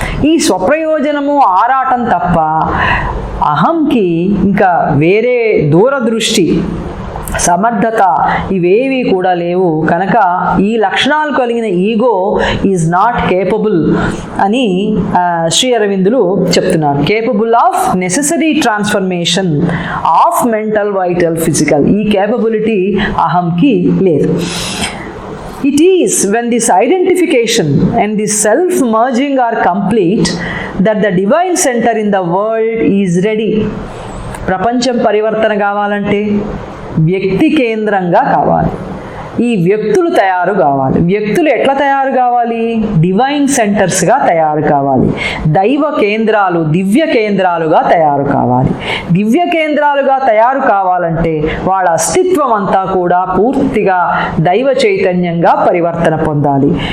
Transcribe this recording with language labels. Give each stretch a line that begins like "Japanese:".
Telugu: ఈ స్వప్రయోజనము ఆరాటం తప్ప అహంకి ఇంకా వేరే దూరదృష్టి, సమర్థత ఇవేవి కూడా లేవు. కనుక ఈ లక్షణాలు కలిగిన
English: ego is not capable
Telugu: అని శ్రీ అరవిందులు చెప్తున్నారు.
English: Capable of necessary transformation of mental, vital, physical.
Telugu: ఈ కేపబిలిటీ అహంకి లేదు.
English: It is when this identification and this self-merging are complete that the divine center in the world is ready.
Telugu: ప్రపంచం పరివర్తన కావాలంటే వ్యక్తి కేంద్రంగా కావాలి. ఈ వ్యక్తులు తయారు కావాలి. వ్యక్తులు ఎట్లా తయారు కావాలి? డివైన్ సెంటర్స్గా తయారు కావాలి. దైవ కేంద్రాలు, దివ్య కేంద్రాలుగా తయారు కావాలి. దివ్య కేంద్రాలుగా తయారు కావాలంటే వాళ్ళ అస్తిత్వం అంతా కూడా పూర్తిగా దైవ చైతన్యంగా పరివర్తన పొందాలి.